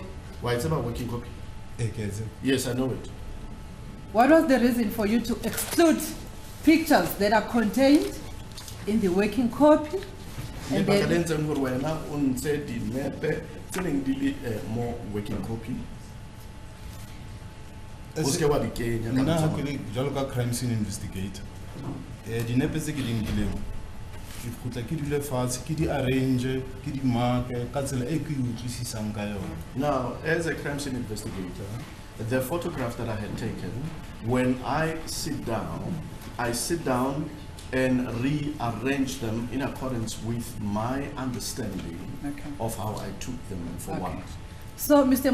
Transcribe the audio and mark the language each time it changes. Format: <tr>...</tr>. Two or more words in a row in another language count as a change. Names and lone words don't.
<en>Why it's about working copy? Yes, I know it. What was the reason for you to exclude pictures that are contained in the working copy? And then, more working copy.</en> <st>Nna ha ke le jalo ka</st> <en>crime scene investigator</en> <st>dinepe tse ke di nkileng ke khutla ke dile fatshe ke di arrange ke di mark ka tsela e ke utlwisisang ka yona.</st> <en>Now, as a crime scene investigator, the photographs that I had taken, when I sit down and rearrange them in accordance with my understanding of how I took them and for what. So, Mr.</en>